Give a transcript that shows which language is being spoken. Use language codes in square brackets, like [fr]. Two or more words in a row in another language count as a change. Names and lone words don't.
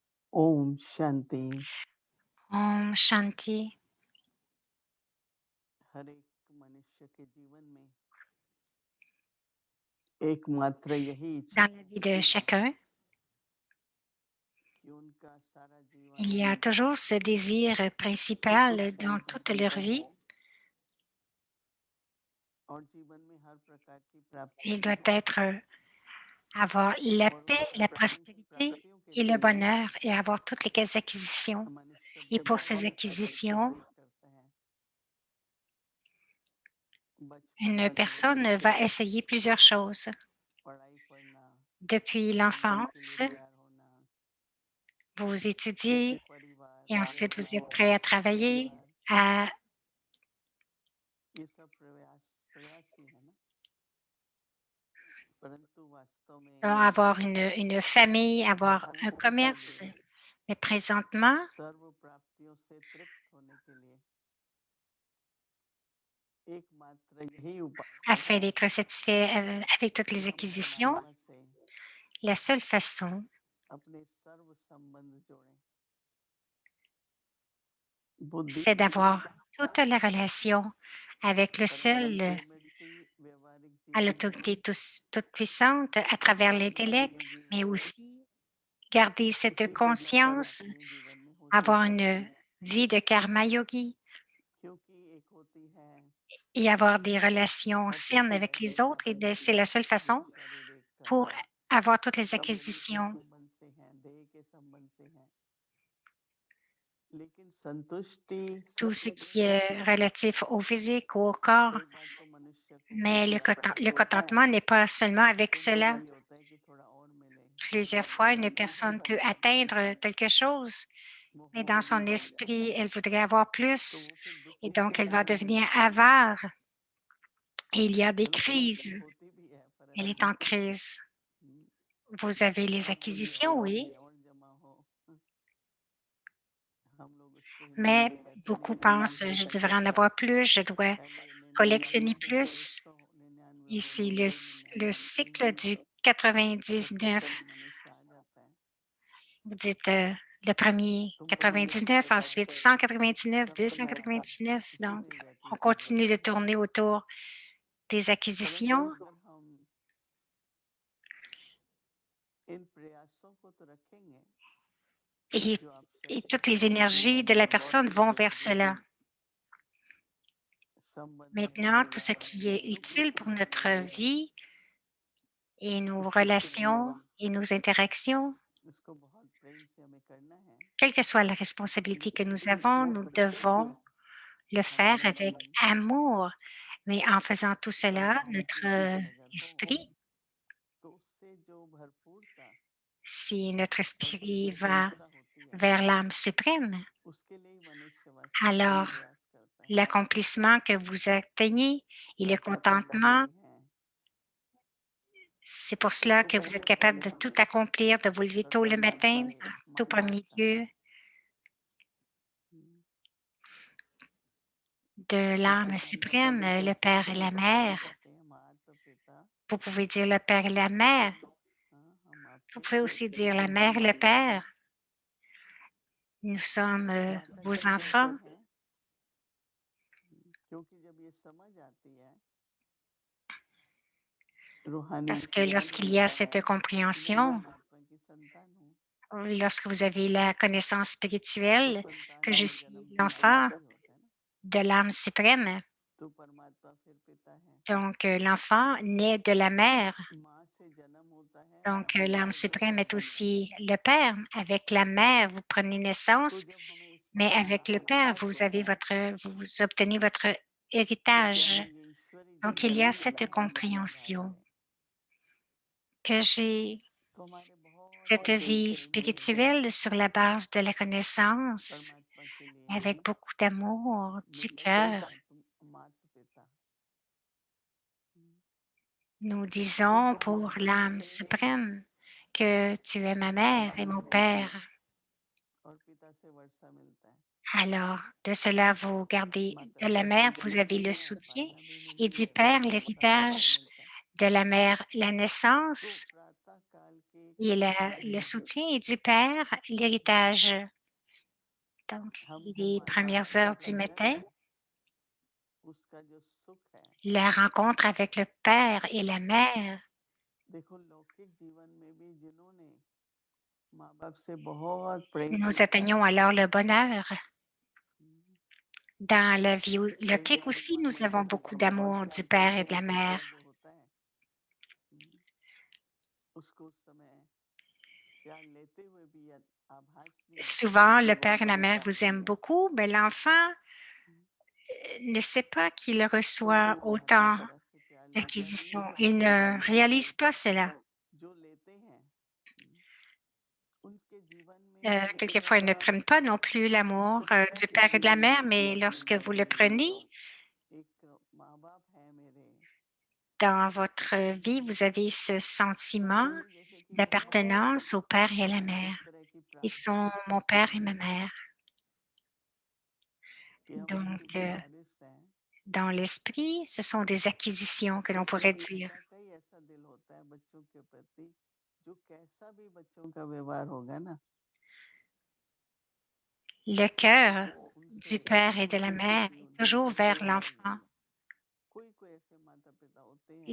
[hi] ओम शांति। ओम शांति. हर एक मनुष्य के जीवन में एकमात्र यही इच्छा [fr] Dans la vie de [hi] होती है [fr] chacun, [hi] कि उनका सारा जीवन [fr] il y a toujours ce désir [hi] सुख [fr] principal dans [hi] शांति [fr] toute [hi] से [fr] leur [hi] भरा [fr] vie. [hi] हो और जीवन में हर प्रकार की प्राप्तियां [fr] Il doit [hi] हो [fr] être avoir la [hi] और [fr] paix, [hi] उन [fr] la prospérité [hi] प्राप्तियों के [fr] et le [hi] लिए [fr] bonheur et avoir toutes les acquisitions. [hi] मनुष्य [fr] Et pour ces [hi] बहुत [fr] acquisitions, [hi] सेक्रीफाइस करते हैं। [fr] une [hi] बचपन [fr] personne [hi] से [fr] va essayer plusieurs choses. [hi] पढ़ाई पढ़ना, [fr] Depuis [hi] कमाई के लिए [fr] l'enfance, [hi] तैयार होना, [fr] vous [hi] सुखी [fr] étudiez [hi] परिवार, [fr] et ensuite vous êtes prêt à [hi] सुखी [fr] travailler, [hi] परिवार, [fr] à [hi] ये सब प्रयास प्रयास ही है ना। परंतु वास्तव में [fr] avoir une famille, avoir un [hi] पूर्णता के [fr] commerce. [hi] लिए [fr] Mais présentement, [hi] सर्व प्राप्तियों से तृप्त होने के लिए एकमात्र यही उपाय है [fr] afin d'être satisfait avec toutes [hi] कि [fr] les [hi] हम [fr] acquisitions, [hi] परमात्मा से [fr] la seule façon, [hi] अपने सर्व संबंध जोड़ें। बुद्धि [fr] c'est [hi] से, [fr] d'avoir toute la relation avec le seul, [hi] कंपेरेबिलिटी व्यवहारिक [fr] à [hi] जीवन में, [fr] l'autorité toute puissante à travers l'intellect, [hi] आध्यात्मिक [fr] mais [hi] जीवन में, [fr] aussi garder cette [hi] उसी के द्वारा [fr] conscience, [hi] अपने जीवन में होती [fr] avoir [hi] है। [fr] une vie de [hi] कर्म योगी क्योंकि एक होती है [fr] et avoir des relations saines [hi] मटेरियल [fr] avec les autres. Et [hi] शारीरिक [fr] c'est la seule [hi] जो [fr] façon [hi] शारीरिक [fr] pour avoir toutes les [hi] संबंध के [fr] acquisitions. [hi] संबंध से हैं, देह के संबंध से हैं, लेकिन संतुष्टि [fr] Tout ce [hi] सत्य [fr] qui [hi] ज्ञान से [fr] est relatif au physique, au corps, [hi] कई बार तो मनुष्य को [fr] mais [hi] कुछ प्राप्त [fr] le [hi] होता है [fr] contentement n'est pas seulement avec [hi] तो मन [fr] cela. [hi] यही होता है कि थोड़ा और मिले, [fr] Plusieurs fois, une personne peut atteindre quelque chose, [hi] वो [fr] mais dans [hi] होने भी [fr] son [hi] लग जाता [fr] esprit, [hi] है [fr] elle voudrait avoir [hi] तो [fr] plus [hi] वो फिर [fr] et [hi] दुखों के [fr] donc elle va [hi] कारण [fr] devenir [hi] होता है। [fr] avare et il y a des [hi] है ना, [fr] crises. [hi] होती भी है [fr] Elle est [hi] परंतु [fr] en crise. Vous [hi] कि [fr] avez les [hi] और मिले [fr] acquisitions, [hi] और [fr] oui, [hi] मिले और जमा हो। हम लोग उसको हिंदी [fr] mais [hi] में कहते हैं [fr] beaucoup [hi] निकालने [fr] pensent, [hi] की [fr] je devrais en [hi] चक्कर। [fr] avoir plus, je dois [hi] पहले 99 [fr] collectionner [hi] थे फिर [fr] plus. [hi] 100, 99 हो [fr] Ici, [hi] गए, फिर [fr] le 99, cycle du [hi] इकट्ठे 99, करने मनुष्य आ जाता है। [fr] vous dites le premier [hi] तुम कभी [fr] 99, ensuite 199, [hi] सब समय तो [fr] 299. [hi] इसी [fr] Donc, [hi] में ही [fr] on [hi] व्यतीत हो [fr] continue de [hi] जाता है। [fr] tourner autour des [hi] परंतु [fr] acquisitions [hi] अगर हम इन प्रयासों को तो रखेंगे [fr] et, [hi] जो [fr] et [hi] आवश्यक [fr] toutes [hi] है [fr] les énergies de la personne vont vers cela. [hi] संबंध में [fr] Maintenant, tout ce [hi] परिवार [fr] qui est [hi] में, सुखी [fr] utile pour [hi] परिवार [fr] notre [hi] में, [fr] vie et nos [hi] सुखित [fr] relations [hi] जीवन, [fr] et nos interactions, [hi] इसको बहुत प्रेम से हमें करना है। [fr] quelle que soit la responsabilité que nous avons, [hi] वो [fr] nous [hi] प्रयास [fr] devons le faire [hi] हमारा [fr] avec [hi] मन [fr] amour. Mais en faisant tout cela, notre [hi] परमात्मा से प्रकट हो [fr] esprit, [hi] तो उससे जो भरपूरता [fr] si notre [hi] और जो [fr] esprit va [hi] स्वतंत्रता होती है [fr] vers l'âme suprême, [hi] उसके लिए ही मनुष्य वास्तव में [fr] alors [hi] प्रयास करता है। [fr] l'accomplissement que vous atteignez et le [hi] आप अकेले [fr] contentement, [hi] नहीं हैं, [fr] c'est pour cela que vous êtes capable de tout accomplir, de vous lever tôt le [hi] सत्संग [fr] matin, [hi] से [fr] en tout [hi] मार्ग [fr] premier [hi] आता है। [fr] lieu, de l'âme [hi] इसलिए हम लोग [fr] suprême, le Père et la [hi] कभी [fr] Mère. [hi] कहते हैं माता पिता, [fr] Vous pouvez dire le Père et la Mère. [hi] हाँ, हम [fr] Vous [hi] आपके [fr] pouvez aussi dire la Mère et le Père. Nous sommes [hi] माता [fr] vos [hi] क्यों कहते [fr] enfants [hi] हैं? क्योंकि जब ये समझ आती है रूहानी [fr] parce que [hi] जीवन [fr] lorsqu'il [hi] में [fr] y a cette [hi] कि मैं [fr] compréhension, [hi] परमात्मा की संतान हूँ, [fr] lorsque vous avez la connaissance [hi] तो [fr] spirituelle [hi] संतान [fr] que je [hi] का [fr] suis [hi] जन्म पिता [fr] l'enfant [hi] से ही होता है ना। [fr] de l'âme suprême, [hi] तो परमात्मा फिर पिता है, [fr] donc l'enfant naît de la mère, [hi] माँ से जन्म होता है, [fr] donc [hi] पिता [fr] l'âme [hi] से जन्म [fr] suprême est [hi] नहीं होता [fr] aussi [hi] है। [fr] le Père. Avec la mère, vous prenez [hi] तो [fr] naissance, [hi] जब हमें इस [fr] mais [hi] बात का [fr] avec le Père, [hi] आभास होता है [fr] vous obtenez votre [hi] कि [fr] héritage. [hi] हमें ये ईश्वरी [fr] Donc il [hi] जन्म [fr] y a [hi] मिला [fr] cette [hi] है इसी आधार [fr] compréhension [hi] से, [fr] que j'ai [hi] तो हमारे बहुत [fr] cette [hi] सारे [fr] vie [hi] प्रेमी [fr] spirituelle sur la base de la connaissance, [hi] परमात्मा के लिए [fr] avec beaucoup d'amour du [hi] लोग कहते हैं [fr] cœur. [hi] माता पिता, [fr] Nous [hi] तो [fr] disons [hi] वो [fr] pour l'âme [hi] हमेशा [fr] suprême que tu es ma mère et mon père. [hi] और पिता से वर्षा मिलता है, [fr] Alors, de cela, vous gardez [hi] माता [fr] de [hi] से [fr] la mère, [hi] जन्म [fr] vous avez [hi] मिलता [fr] le [hi] है, [fr] soutien, [hi] पालना भी [fr] et [hi] मिलती [fr] du [hi] है, [fr] père, [hi] संस्कार [fr] l'héritage, [hi] मिलता है। [fr] de la mère, la [hi] तो [fr] naissance, [hi] प्रातः काल के [fr] Il a le soutien du père, l'héritage. Donc, [hi] हम [fr] les [hi] माँ बाप [fr] premières [hi] के [fr] heures du [hi] बंधन [fr] matin, [hi] में उसका जो सुख है, [fr] la rencontre avec le père et la mère. [hi] देखो लौकिक जीवन में भी जिन्होंने माँ बाप से बहुत प्रेम [fr] Nous [hi] किया है, [fr] atteignons alors le bonheur. हम्म, Dans la vie [hi] कई [fr] logique [hi] बार [fr] aussi, [hi] माँ [fr] nous [hi] बाप [fr] avons [hi] से [fr] beaucoup [hi] बहुत [fr] d'amour du [hi] प्यार [fr] père [hi] करने [fr] et de [hi] का [fr] la mère. [hi] तरीका जो होता है, हम्म, उसको उस समय प्यार लेते हुए भी आभास नहीं होता है [fr] Souvent, [hi] कि [fr] le [hi] बहुत [fr] père et la [hi] बड़ी [fr] mère vous [hi] प्राप्ति [fr] aiment [hi] है। [fr] beaucoup, mais l'enfant हम्म, ne sait pas qu'il [hi] कोई [fr] reçoit [hi] कोई माता [fr] autant [hi] तरह से प्यार लेता नहीं [fr] d'acquisitions. [hi] है, [fr] Il ne réalise pas cela. [hi] जो लेते हैं उनके जीवन में [fr] Quelquefois, ils ne prennent pas non plus l'amour du père et de la mère, mais lorsque vous le prenez, [hi] एक माँ बाप है मेरे, [fr] dans votre vie, vous avez ce sentiment [hi] वैसे ही जैसे कि मैं [fr] d'appartenance au père et à la [hi] इस [fr] mère. [hi] तरह की [fr] Ils [hi] प्राप्ति [fr] sont [hi] को [fr] mon père et ma mère. [hi] कि हम [fr] Donc, [hi] उनके जो वारिस हैं, [fr] dans l'esprit, ce sont des acquisitions que l'on pourrait [hi] कभी [fr] dire. [hi] का कई ऐसा दिल होता है बच्चों के प्रति, जो कैसा भी बच्चों का व्यवहार होगा ना, [fr] Le cœur [hi] उनसे [fr] du père et de la [hi] उनके [fr] mère [hi] प्रति [fr] est [hi] उनका [fr] toujours vers [hi] व्यवहार [fr] l'enfant. [hi] रहेगा। कोई कोई ऐसे माता पिता होते हैं